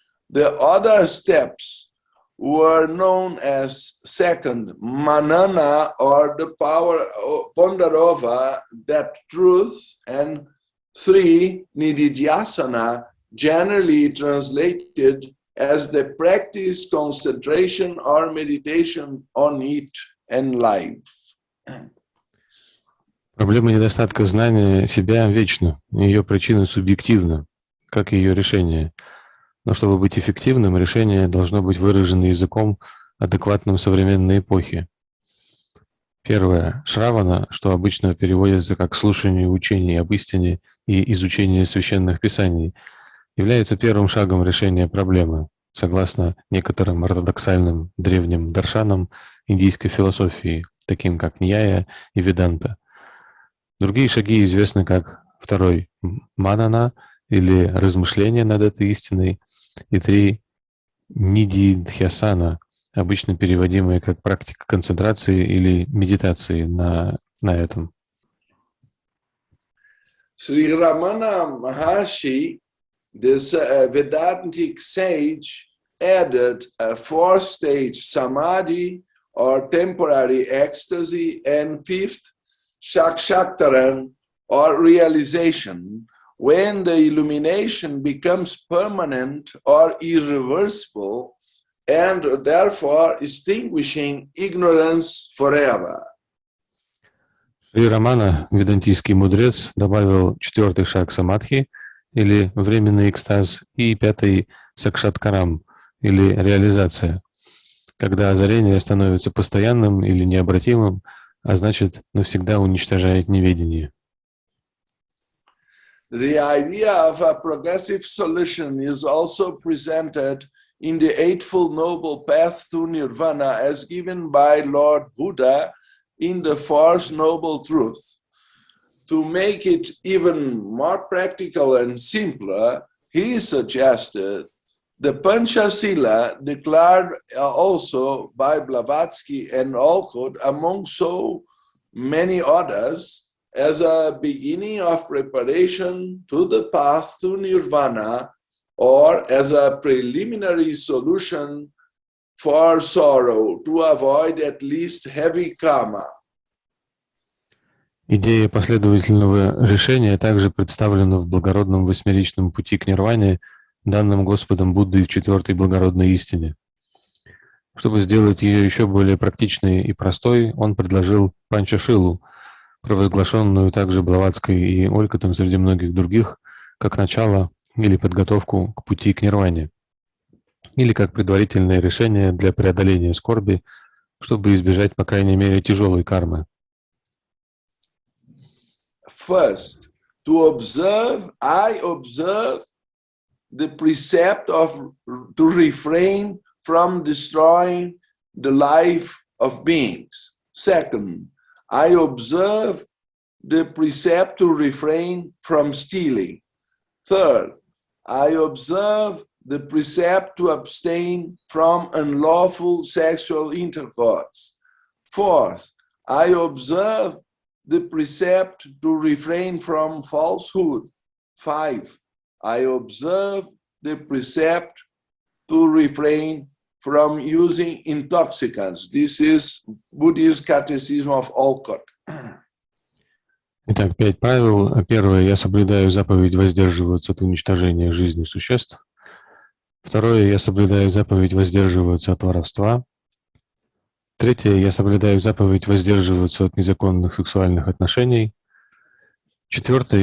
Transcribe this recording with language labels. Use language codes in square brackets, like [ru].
[en] The other steps were known as second, Manana, or the power ponder over that truth, and three, Nididhyasana, generally translated as the practice, concentration, or meditation on it and life. [ru] Проблема недостатка знания себя вечна, ее причина субъективна, как и ее решение. Но чтобы быть эффективным, решение должно быть выражено языком, адекватным современной эпохе. Первое. Шравана, что обычно переводится как слушание учений об истине и изучение священных писаний, является первым шагом решения проблемы, согласно некоторым ортодоксальным древним даршанам индийской философии, таким как Ньяя и Веданта. Другие шаги известны как второй – манана, или размышление над этой истиной, и три – нидидхьясана, обычно переводимые как практика концентрации или медитации на этом. [en] Sri Ramana Maharshi, this Vedantic sage, added a fourth stage, samadhi, or temporary ecstasy, and fifth, Shakshaktaran, or realization, when the illumination becomes permanent or irreversible, and therefore extinguishing ignorance forever. [ru] Шри Рамана, ведантийский мудрец, добавил четвертый шаг самадхи, или временный экстаз, и пятый сакшаткарам, или реализация, когда озарение становится постоянным или необратимым, а значит, навсегда уничтожает неведение. [en] The idea of a progressive solution is also presented in the Eightfold Noble Path to Nirvana as given by Lord Buddha in the Fourth Noble Truth. To make it even more practical and simpler, he suggested the Panchasila, declared also by Blavatsky and Alcott, among so many others, as a beginning of preparation to the path to Nirvana, or as a preliminary solution for sorrow, to avoid at least heavy karma. [ru] Идея последовательного решения также представлена в благородном восьмеричном пути к нирване, данном Господом Буддой в четвертой благородной истине. Чтобы сделать ее еще более практичной и простой, он предложил панчашилу, провозглашенную также Блаватской и Олькотом среди многих других, как начало или подготовку к пути к нирване, или как предварительное решение для преодоления скорби, чтобы избежать, по крайней мере, тяжелой кармы. [en] First, I observe the precept to refrain from destroying the life of beings. Second, I observe the precept to refrain from stealing. Third, I observe the precept to abstain from unlawful sexual intercourse. Fourth, I observe the precept to refrain from falsehood. 5, I observe the precept to refrain from using intoxicants. This is Buddhist Catechism of Olcott. [ru] Итак, 5 правил. Первое. Я соблюдаю заповедь воздерживаться от уничтожения жизни существ. Второе. Я соблюдаю заповедь воздерживаться от воровства. Третье. Я соблюдаю заповедь воздерживаться от незаконных сексуальных отношений. Четвертое.